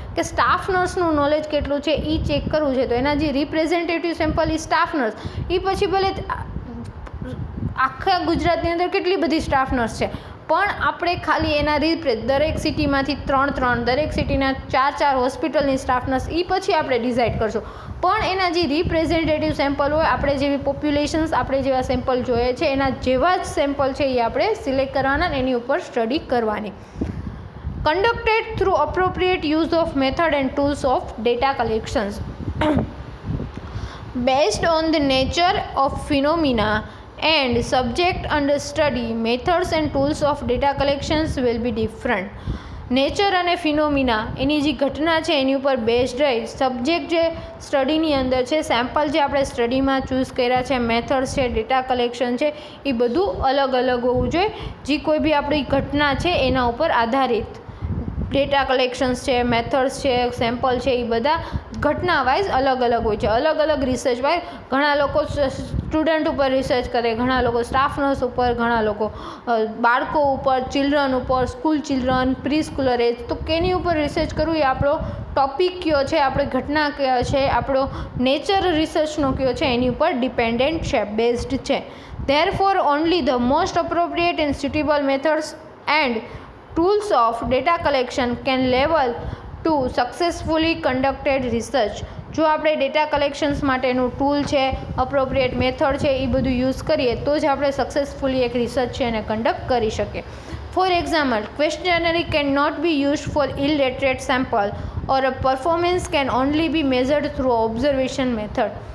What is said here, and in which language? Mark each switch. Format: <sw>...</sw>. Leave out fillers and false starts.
<gu>કે staff નર્સનું knowledge કેટલું છે એ ચેક કરવું છે તો એના જે રિપ્રેઝેન્ટેટિવ સેમ્પલ એ સ્ટાફ નર્સ, એ પછી ભલે આખા ગુજરાતની અંદર કેટલી બધી સ્ટાફ નર્સ છે પણ આપણે ખાલી એના દરેક સિટીમાંથી 3, દરેક સિટીના 4 હોસ્પિટલની સ્ટાફ નર્સ એ પછી આપણે ડિસાઇડ કરશું. પણ એના જે રિપ્રેઝેન્ટેટિવ સેમ્પલ હોય, આપણે જેવી પોપ્યુલેશન્સ, આપણે જેવા સેમ્પલ જોઈએ છે એના જેવા જ સેમ્પલ છે એ આપણે સિલેક્ટ કરવાના અને એની ઉપર સ્ટડી કરવાની.</gu> <en>Conducted through appropriate use of method and tools of data collections. Based on the nature of phenomena and subject under study, methods and tools of data collections will be different.</en> <gu>Nature અને phenomena એની જે ઘટના છે એની ઉપર based રહી subject જે સ્ટડીની અંદર છે, sample જે આપણે સ્ટડીમાં ચૂઝ કર્યા છે, મેથડ્સ છે, ડેટા કલેક્શન છે, એ બધું અલગ અલગ હોવું જોઈએ. જે કોઈ બી આપણી ઘટના છે એના ઉપર આધારિત ડેટા કલેક્શન્સ છે, મેથડ્સ છે, સેમ્પલ છે, એ બધા ઘટના વાઇઝ અલગ અલગ હોય છે. અલગ અલગ રિસર્ચ વાઇઝ ઘણા લોકો સ્ટુડન્ટ ઉપર રિસર્ચ કરે, ઘણા લોકો સ્ટાફ નર્સ ઉપર, ઘણા લોકો બાળકો ઉપર, ચિલ્ડ્રન ઉપર, સ્કૂલ ચિલ્ડ્રન, પ્રી સ્કૂલર એજ. તો કેની ઉપર રિસર્ચ કરવું એ આપણો ટોપિક કયો છે, આપણી ઘટના કયો છે, આપણો નેચર રિસર્ચનો કયો છે એની ઉપર ડિપેન્ડન્ટ છે, બેઝડ છે.</gu> <en>Therefore, only the most appropriate and suitable methods and tools of data collection can level to successfully conducted research.</en> <gu>જો આપણે ડેટા કલેક્શન્સ માટેનું ટૂલ છે, અપ્રોપ્રિએટ મેથડ છે, એ બધું યુઝ કરીએ તો જ આપણે સક્સેસફુલી એક રિસર્ચ છે એને કન્ડક્ટ કરી શકીએ.</gu> <en>For example, questionnaire can not be used for illiterate sample or a performance can only be measured through observation method.</en>